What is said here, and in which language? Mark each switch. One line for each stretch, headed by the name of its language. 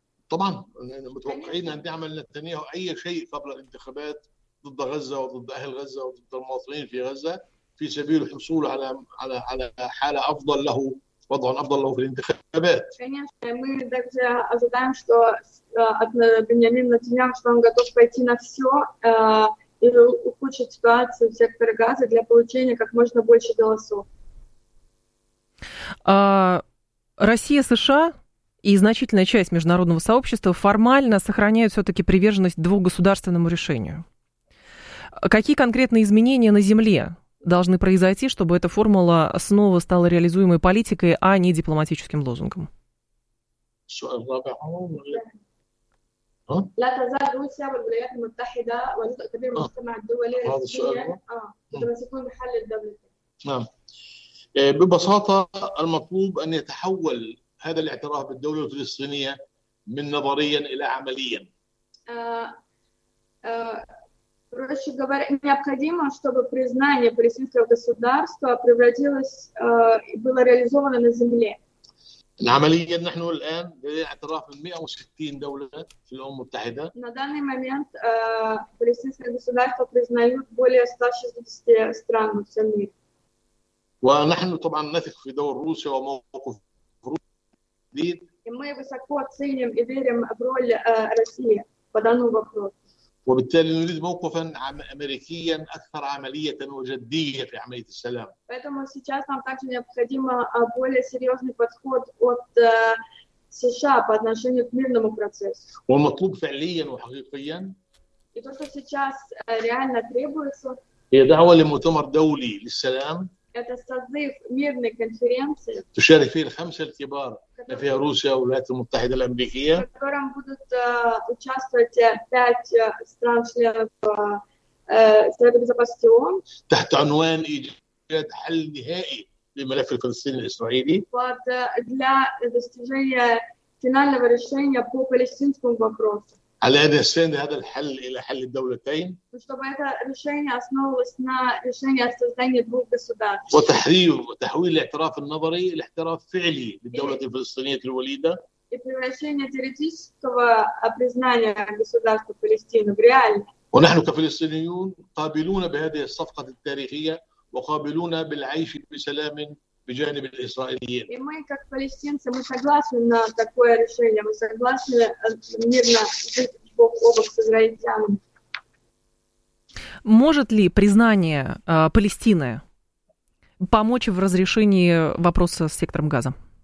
Arabic: طبعاً متوقعين أن يعمل نتنياهو أي شيء قبل الانتخابات ضد غزة وضد أهل غزة وضد المواطنين في غزة في سبيل الحصول على على على حالة أفضل له وضع أفضل له في الانتخابات.
Russian: и ухудшить ситуацию в секторе Газа для получения как можно больше голосов. Россия, США и значительная часть международного сообщества формально сохраняют все-таки приверженность двухгосударственному решению. Какие конкретные изменения на земле должны произойти, чтобы эта формула снова стала реализуемой политикой, а не дипломатическим лозунгом?
Arabic: لا تزال روسيا والولايات المتحدة وجزء كبير من المجتمع الدولي متمسكون بحل الدولتين. نعم. ببساطة المطلوب أن يتحول هذا الاعتراف بالدولة الفلسطينية من نظريا إلى عمليا.
Russian: Проще говоря, необходимо, чтобы признание палестинского государства превратилось и было реализовано на земле.
Arabic: عمليا نحن الآن لدينا اعتراف من 160 دولة في الأمم المتحدة.
Russian: На данный момент палестинское государство признают более 160 стран во всем мире.
Arabic: ونحن طبعا نثق في دور روسيا وموقف روسيا.
Russian: И мы высоко оценим и верим в роль России по данному вопросу.
Arabic: وبالتالي نريد موقفا أمريكيا أكثر عملية وجدية في عملية السلام.
Russian: Поэтому сейчас нам также необходимо более серьезный подход от США по отношению к мирному процессу.
Arabic: ومطلوب فعليا وحقيقيا.
Russian: И то, что сейчас реально требуется.
Arabic: هي دعوة لمؤتمر دولي للسلام.
Russian: Это созыв мирной конференции.
Arabic: تشارك فيه الخمسة الكبار. فيها روسيا والولايات المتحدة الأمريكية.
Russian: В котором будут участвовать пять стран членов Совета Безопасности ООН.
Arabic: تحت عنوان إيجاد حل نهائي لملف الفلسطيني الإسرائيلي.
Russian: Под для достижения финального решения по палестинскому вопросу.
Arabic: على أن يستند هذا الحل إلى حل الدولتين.
Russian: чтобы это решение основывалось на решении о создании двух государств.
Arabic: وتحويل الاعتراف النظري إلى اعتراف فعلي للدولة الفلسطينية الوليدة.
Russian: и превращение теоретического признания государства Палестины в реальное.
Arabic: ونحن كفلسطينيون قابلون بهذه الصفقة التاريخية وقابلون بالعيش بسلام بجانب الإسرائيليين.
Russian: И мы как палестинцы мы согласны на такое решение, мы согласны мирно жить бок о бок с израильтянами. Может ли признание Палестины помочь в разрешении вопроса с сектором Газа?